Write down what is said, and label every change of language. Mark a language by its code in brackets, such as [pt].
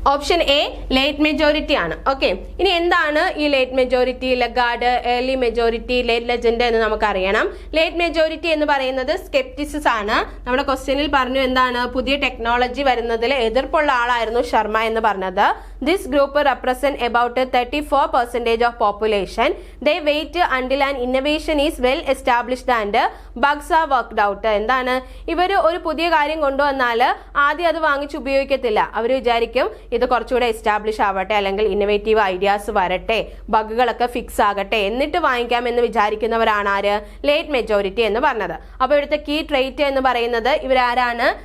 [ml] Option A late majority ആണ്. Okay, ഇനി എന്താണ് ഈ late majority, Lagarde, early majority, late legend എന്ന് നമുക്ക് അറിയണം. ലേറ്റ് മെജോറിറ്റി എന്ന് പറയുന്നത് സ്കെപ്റ്റിസിസ് ആണ്. നമ്മുടെ ക്വസ്റ്റ്യനിൽ പറഞ്ഞു എന്താണ്? പുതിയ ടെക്നോളജി വരുന്നതിൽ എതിർപ്പുള്ള ആളായിരുന്നു ശർമ്മ എന്ന് പറഞ്ഞത്. [en] This group represent about 34% of population. They wait until an innovation is well established and bugs are worked out. [ml] എന്താണ്? ഇവർ ഒരു പുതിയ കാര്യം കൊണ്ടുവന്നാൽ ആദ്യം അത് വാങ്ങിച്ച് ഉപയോഗിക്കത്തില്ല. അവർ വിചാരിക്കും ഇത് കുറച്ചുകൂടെ എസ്റ്റാബ്ലിഷ് ആവട്ടെ, അല്ലെങ്കിൽ ഇന്നോവേറ്റീവ് ഐഡിയാസ് വരട്ടെ, ബഗുകളൊക്കെ ഫിക്സ് ആകട്ടെ, എന്നിട്ട് വാങ്ങിക്കാം എന്ന് വിചാരിക്കുന്നവരാണ് ആര്? ലേറ്റ് മെജോറിറ്റി എന്ന് പറഞ്ഞത്. അപ്പോൾ ഇവിടുത്തെ കീ ട്രേറ്റ് എന്ന് പറയുന്നത് ഇവരാരാണ്?